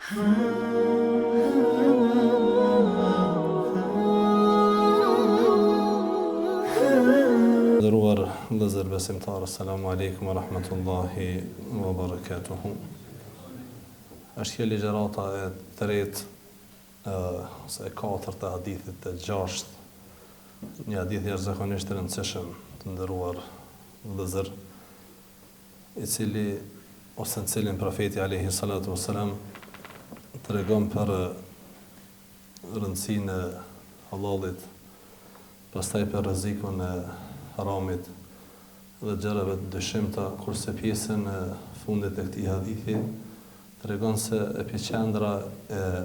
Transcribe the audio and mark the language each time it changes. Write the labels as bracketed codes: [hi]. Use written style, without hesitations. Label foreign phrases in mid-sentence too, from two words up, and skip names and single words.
[sq] Nderuar vëllezër besimtarë, [ar] السلام عليكم ورحمة الله وبركاته. [sq] Është kjo ligjërata e tretë ose e katërt e hadithit të gjashtë, një hadith jashtëzakonisht të rëndësishëm, të nderuar vëllezër, i cili ose në cilin profeti [ar] عليه الصلاة والسلام [sq] tregon për rëndësinë e halalit, pastaj për rrezikun e haramit dhe gjërave të dëshimta, kurse pjesën e fundit të këtij hadithi tregon se epiqendra e